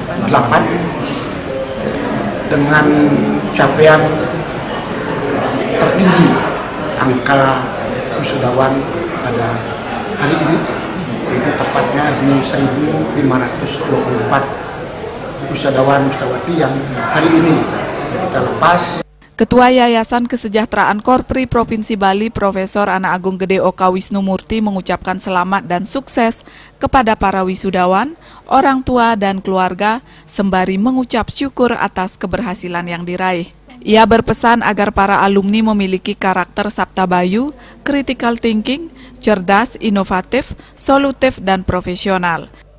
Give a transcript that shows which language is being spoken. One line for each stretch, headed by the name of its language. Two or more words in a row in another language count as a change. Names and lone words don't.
Indonesian: dengan capaian tertinggi angka wisudawan pada hari ini, yaitu tepatnya di 1.524 wisudawan-wisudawati yang hari ini kita lepas. Ketua Yayasan Kesejahteraan Korpri Provinsi Bali, Profesor Ana Agung Gede Oka Wisnumurti mengucapkan selamat dan sukses kepada para wisudawan, orang tua dan keluarga, sembari mengucap syukur atas keberhasilan yang diraih. Ia berpesan agar para alumni memiliki karakter Sabta Bayu,
English: critical thinking,
Indonesian: cerdas, inovatif, solutif, dan profesional.